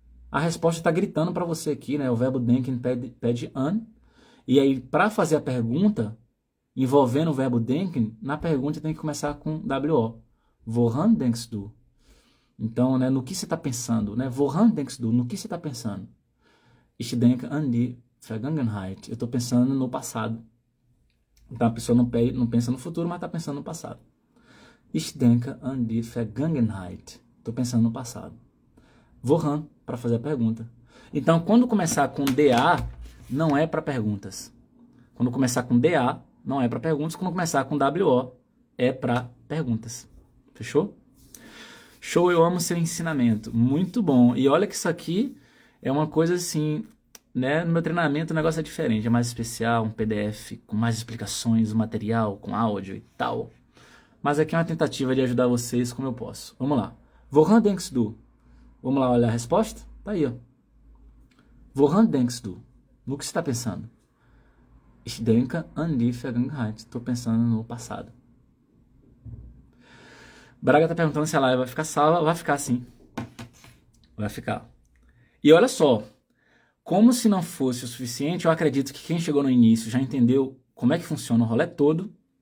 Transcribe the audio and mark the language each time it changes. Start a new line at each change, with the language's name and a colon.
Portuguese: A resposta está gritando para você aqui, né? O verbo denken pede an. E aí, para fazer a pergunta, envolvendo o verbo denken, na pergunta tem que começar com WO.
German: Woran denkst du?
Portuguese: Então, né, no que você está pensando? Né?
German: Woran denkst du?
Portuguese: No que você está pensando?
German: Ich denke an die Vergangenheit.
Portuguese: Eu estou pensando no passado. Então, a pessoa não pensa no futuro, mas está pensando no passado.
German: Ich denke an die Vergangenheit.
Portuguese: Estou pensando no passado. Woran, para fazer a pergunta. Então, quando começar com DA, não é para perguntas. Quando começar com DA, não é para perguntas. Quando começar com WO, é para perguntas. Fechou? Show, eu amo seu ensinamento. Muito bom. E olha que isso aqui é uma coisa assim, né? No meu treinamento o negócio é diferente, é mais especial, um PDF com mais explicações, um material com áudio e tal. Mas aqui é uma tentativa de ajudar vocês como eu posso. Vamos lá.
German: Woran denkst du?
Portuguese: Vamos lá olhar a resposta? Tá aí, ó.
German: Woran denkst du?
Portuguese: No que você está pensando?
German: Ich denke an die Vergangenheit.
Portuguese: Estou pensando no passado. Braga está perguntando se a live vai ficar salva. Vai ficar sim. Vai ficar. E olha só. Como se não fosse o suficiente, eu acredito que quem chegou no início já entendeu como é que funciona o rolê todo.